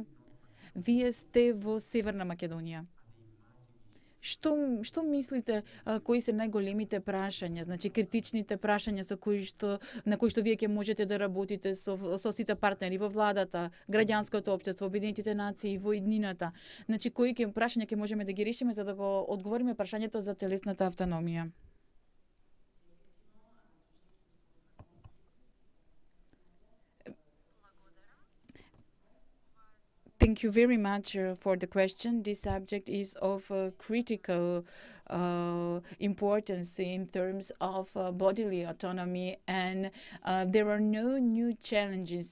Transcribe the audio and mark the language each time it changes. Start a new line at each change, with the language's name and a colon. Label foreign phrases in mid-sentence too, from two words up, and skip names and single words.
Macedonian: Вие сте во Северна Македонија. Што мислите, кои се најголемите прашања, значи критичните прашања на кои што вие ќе можете да работите со сите партнери во владата, граѓанското општество, Обединетите нации, во иднината? Значи кои прашања ќе можеме да ги решиме за да го одговориме прашањето за телесната автономија?
English: Thank you very much for the question. This subject is of critical importance in terms of bodily autonomy, and there are no new challenges.